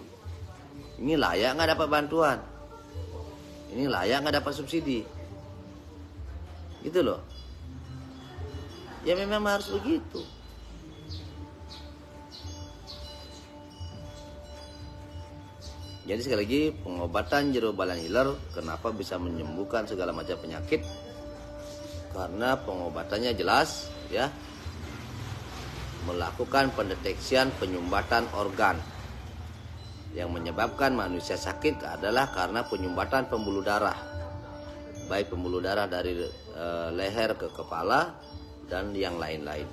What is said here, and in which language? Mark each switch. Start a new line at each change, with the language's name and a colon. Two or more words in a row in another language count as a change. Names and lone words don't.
Indonesian: Ini layak nggak dapat bantuan? Ini layak nggak dapat subsidi? Gitu loh. Ya memang harus begitu. Jadi sekali lagi, pengobatan jero balian hiler kenapa bisa menyembuhkan segala macam penyakit? Karena pengobatannya jelas, ya, melakukan pendeteksian penyumbatan organ. Yang menyebabkan manusia sakit adalah karena penyumbatan pembuluh darah, baik pembuluh darah dari leher ke kepala dan yang lain-lain.